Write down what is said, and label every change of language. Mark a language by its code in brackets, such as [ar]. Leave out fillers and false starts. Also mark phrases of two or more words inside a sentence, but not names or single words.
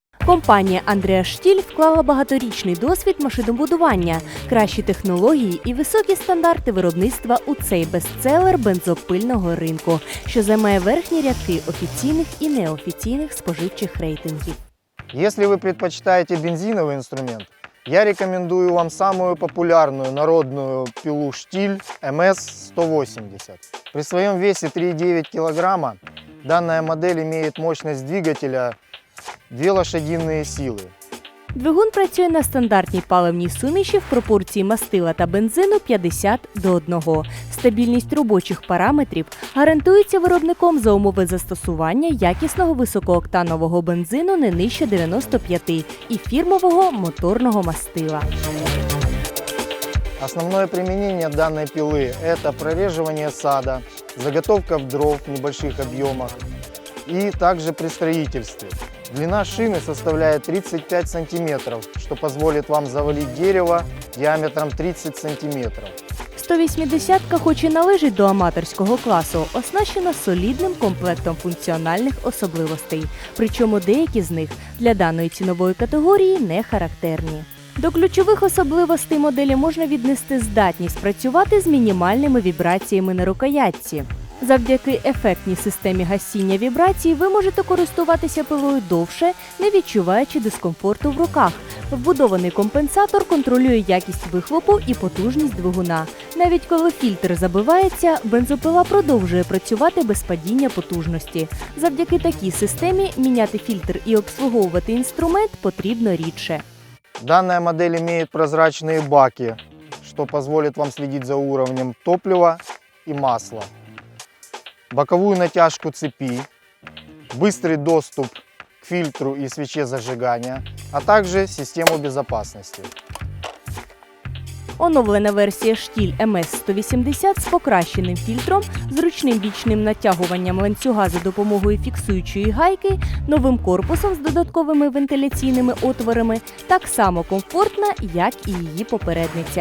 [uk] Компанія Андреас Штіль вклала багаторічний досвід машинобудування, кращі технології і високі стандарти виробництва у цей бестселер бензопильного ринку, що займає верхні рядки офіційних і неофіційних споживчих рейтингів. [ru] Если вы предпочитаете бензиновый инструмент, я рекомендую вам самую популярную народную пилу «Штиль» МС-180. При своем весе 3,9 кг данная модель имеет мощность двигателя 2 лошадиные силы. [uk] Двигун працює на стандартній паливній суміші в пропорції мастила та бензину 50:1. Стабільність робочих параметрів гарантується виробником за умови застосування якісного високооктанового бензину не нижче 95 і фірмового моторного мастила. [ru] Основное применение данной пилы – это прореживание сада, заготовка дров в небольших объемах и также при строительстве. Длина шины составляет 35 сантиметров, что позволит вам завалить дерево диаметром 30 сантиметров. [uk] 180-ка, хоч і належить до аматорського класу, оснащена солідним комплектом функціональних особливостей, причому деякі з них для даної цінової категорії не характерні. До ключових особливостей моделі можна віднести здатність працювати з мінімальними вібраціями на рукоятці. Завдяки ефектній системі гасіння вібрацій ви можете користуватися пилою довше, не відчуваючи дискомфорту в руках. Вбудований компенсатор контролює якість вихлопу і потужність двигуна. Навіть коли фільтр забивається, бензопила продовжує працювати без падіння потужності. Завдяки такій системі міняти фільтр і обслуговувати інструмент потрібно рідше. [ru] Данная модель имеет прозрачные баки, что позволит вам следить за уровнем топлива и масла. Боковую натяжку цепи, быстрый доступ к фильтру и свече зажигания, а также систему безопасности. [uk] Оновлена версія «Штіль» МС-180 з покращеним фільтром, зручним бічним натягуванням ланцюга за допомогою фіксуючої гайки, новим корпусом з додатковими вентиляційними отворами так само комфортна, як і її попередниця.